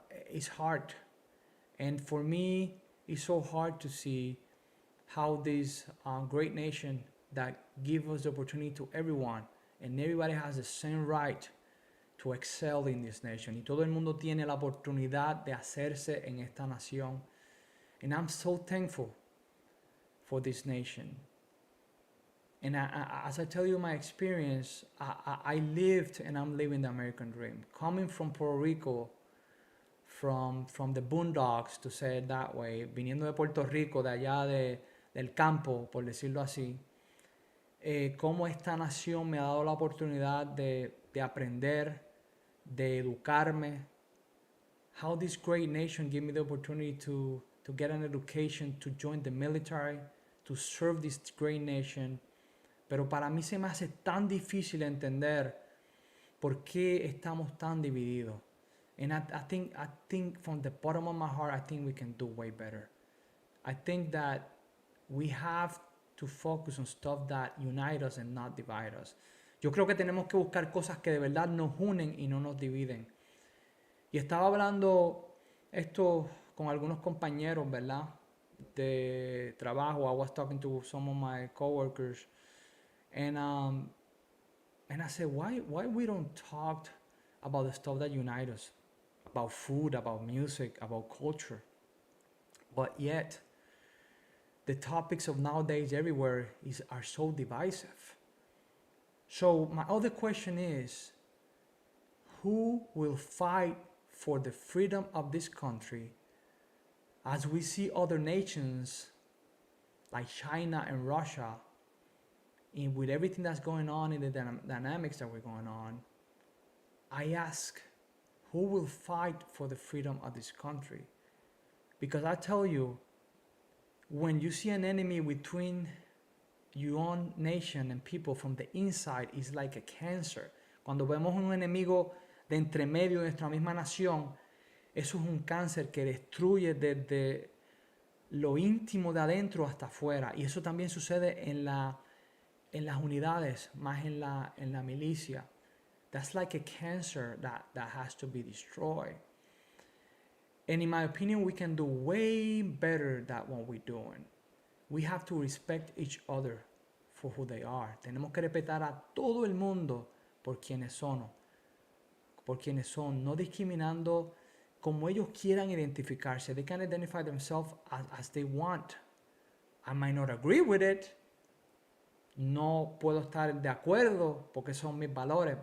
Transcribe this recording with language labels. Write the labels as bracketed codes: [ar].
[en] It's hard. And for me, it's so hard to see how this great nation that gives us the opportunity to everyone, and everybody has the same right to excel in this nation. [es] Y todo el mundo tiene la oportunidad de hacerse en esta nación. [en] And I'm so thankful for this nation. And as I tell you my experience, I lived and I'm living the American dream. Coming from Puerto Rico, from the boondocks, to say it that way, [es] viniendo de Puerto Rico, de allá del campo, por decirlo así, cómo esta nación me ha dado la oportunidad de aprender, de educarme. [en] How this great nation gave me the opportunity to get an education, to join the military, to serve this great nation. [es] Pero para mí se me hace tan difícil entender por qué estamos tan divididos. [en] And I think from the bottom of my heart, I think we can do way better. I think that we have to focus on stuff that unite us and not divide us. [es] Yo creo que tenemos que buscar cosas que de verdad nos unen y no nos dividen. Y estaba hablando esto con algunos compañeros, ¿verdad? De trabajo. [en] I was talking to some of my coworkers, and I said, why we don't talk about the stuff that unite us, about food, about music, about culture, but yet the topics of nowadays everywhere are so divisive. So my other question is, who will fight for the freedom of this country as we see other nations like China and Russia, with everything that's going on in the dynamics that we're going on? I ask, who will fight for the freedom of this country? Because I tell you, when you see an enemy between your own nation and people from the inside, it's like a cancer. [es] Cuando vemos un enemigo de entre medio de nuestra misma nación, eso es un cáncer que destruye desde lo íntimo de adentro hasta afuera. Y eso también sucede en las unidades, más en la milicia. [en] That's like a cancer that has to be destroyed. And in my opinion, we can do way better than what we're doing. We have to respect each other for who they are. [es] Tenemos que respetar a todo el mundo por quienes son, no discriminando como ellos quieran identificarse. [en] They can identify themselves as they want. I might not agree with it. [es] No puedo estar de acuerdo porque son mis valores.